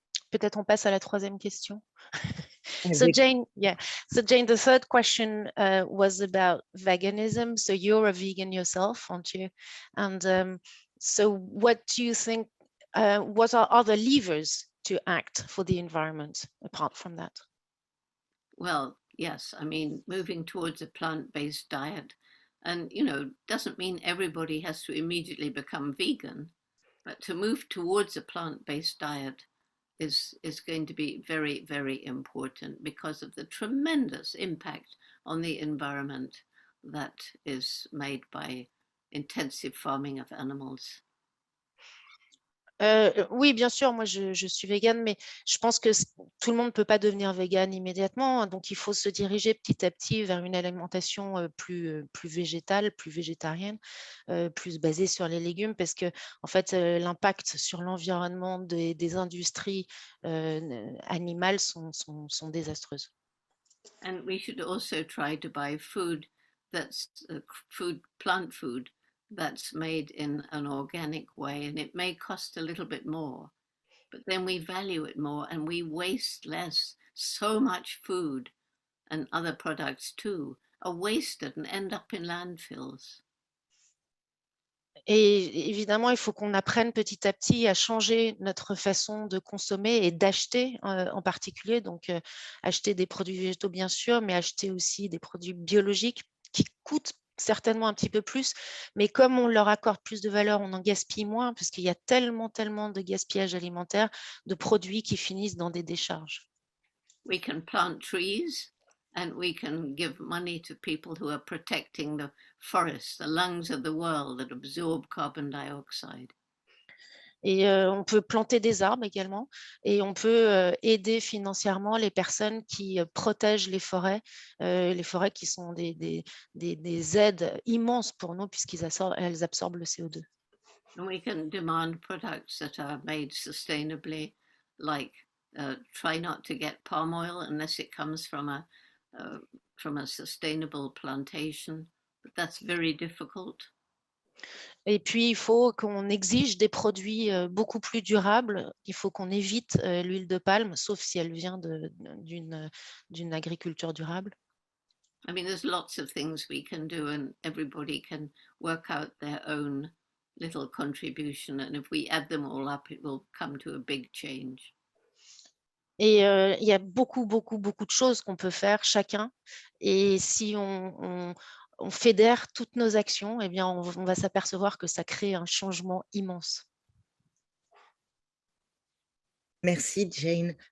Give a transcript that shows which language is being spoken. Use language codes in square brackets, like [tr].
[fr] Peut-être on passe à la troisième question. [en] So Jane, the third question was about veganism. So you're a vegan yourself, aren't you? And so what do you think, what are other levers to act for the environment apart from that? Well, yes, I mean, moving towards a plant-based diet, and, doesn't mean everybody has to immediately become vegan, but to move towards a plant-based diet is going to be very, very important because of the tremendous impact on the environment that is made by intensive farming of animals. [fr] Oui, bien sûr, moi je suis végane, mais je pense que tout le monde ne peut pas devenir végane immédiatement, donc il faut se diriger petit à petit vers une alimentation plus végétale, plus végétarienne, plus basée sur les légumes, parce que en fait l'impact sur l'environnement des industries animales sont désastreuses. [en] And we should also try to buy food that's plant food that's made in an organic way, and it may cost a little bit more, but then we value it more and we waste less. So much food and other products too are wasted and end up in landfills. [fr] Et évidemment, il faut qu'on apprenne petit à petit à changer notre façon de consommer et d'acheter en particulier. Donc, acheter des produits végétaux, bien sûr, mais acheter aussi des produits biologiques qui coûtent certainement un petit peu plus. Mais comme on leur accorde plus de valeur, on en gaspille moins parce qu'il y a tellement de gaspillage alimentaire de produits qui finissent dans des décharges. [en] We can plant trees. And we can give money to people who are protecting the forests, the lungs of the world that absorb carbon dioxide. [fr] Et on peut planter des arbres également, et on peut aider financièrement les personnes qui protègent les forêts qui sont des aides immenses pour nous puisqu'elles absorbent le CO2. [en] And we can demand products that are made sustainably, like try not to get palm oil unless it comes from a sustainable plantation, but that's very difficult. [fr] Et puis, il faut qu'on exige des produits beaucoup plus durables. Il faut qu'on évite l'huile de palme, sauf si elle vient d'une agriculture durable. [en] I mean, there's lots of things we can do, and everybody can work out their own little contribution, and if we add them all up, it will come to a big change. [fr] Et il y a beaucoup, beaucoup, beaucoup de choses qu'on peut faire chacun. Et si on fédère toutes nos actions, eh bien, on va s'apercevoir que ça crée un changement immense. Merci Jane.